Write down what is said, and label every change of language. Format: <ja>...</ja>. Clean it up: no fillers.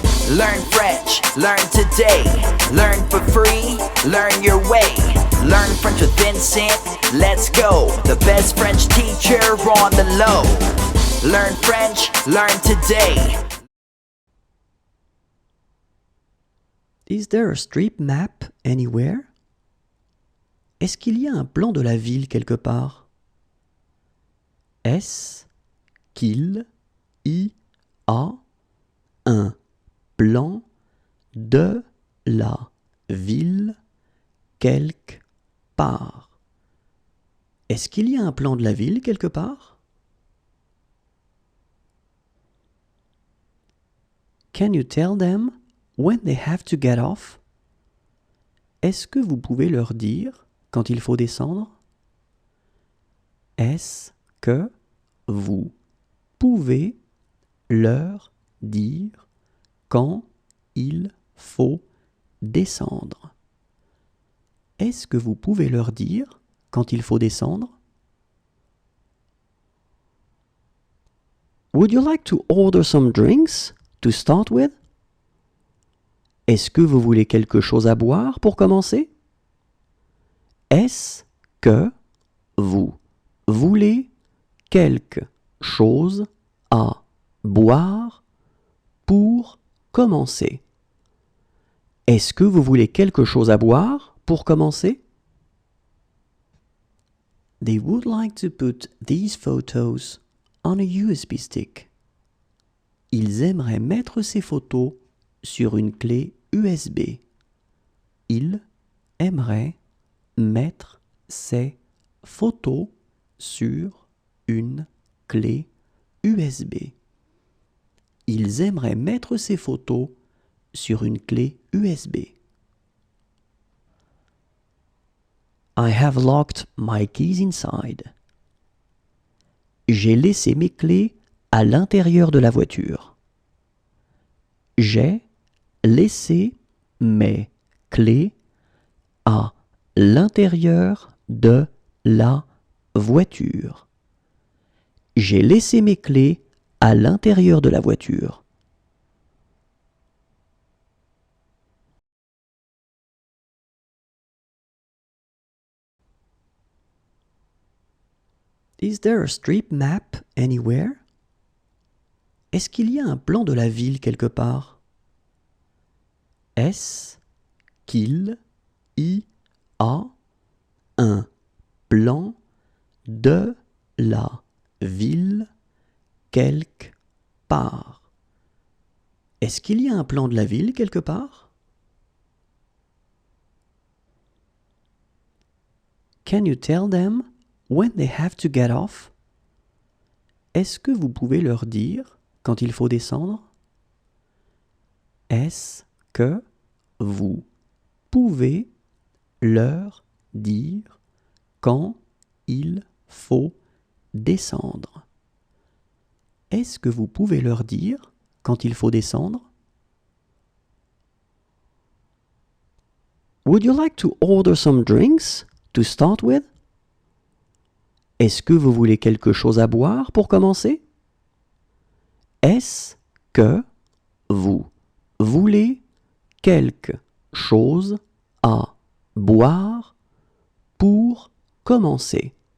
<en>Learn French, learn today. Learn for free, learn your way. Learn French with Vincent, let's go. The best French teacher on the low. Learn French, learn today. Is there a street map anywhere?</en> <fr>Est-ce qu'il y a un plan de la ville quelque part? Est-ce qu'il y a un plan de la ville quelque part? Est-ce qu'il y a un plan de la ville quelque part?</fr> <en>Can you tell them when they have to get off?</en> <fr>Est-ce que vous pouvez leur dire quand il faut descendre? Est-ce que vous pouvez leur dire quand il faut descendre? Est-ce que vous pouvez leur dire quand il faut descendre?</fr> <en>Would you like to order some drinks to start with?</en> <fr>Est-ce que vous voulez quelque chose à boire pour commencer? Est-ce que vous voulez quelque chose à boire pour commencer? Est-ce que vous voulez quelque chose à boire pour commencer?</fr> <en>They would like to put these photos on a USB stick.</en> <fr>Ils aimeraient mettre ces photos sur une clé USB. Ils aimeraient mettre ces photos sur une clé USB. Ils aimeraient mettre ces photos sur une clé USB.</fr> <en>I have locked my keys inside.</en> <fr>J'ai laissé mes clés à l'intérieur de la voiture. J'ai laissé mes clés à l'intérieur de la voiture. J'ai laissé mes clés à l'intérieur de la voiture.</fr> <en>Is there a street map anywhere?</en> <fr>Est-ce qu'il y a un plan de la ville quelque part? Est-ce qu'il y a un plan de la ville quelque part? Est-ce qu'il y a un plan de la ville quelque part?</fr> <en>Can you tell them when they have to get off?</en> <fr>Est-ce que vous pouvez leur dire quand il faut descendre? Est-ce que vous pouvez leur dire quand il faut descendre? Est-ce que vous pouvez leur dire quand il faut descendre?</fr> <en>Would you like to order some drinks to start with?</en> <fr>Est-ce que vous voulez quelque chose à boire pour commencer? Est-ce que vous voulez quelque chose à boire pour commencer?</fr>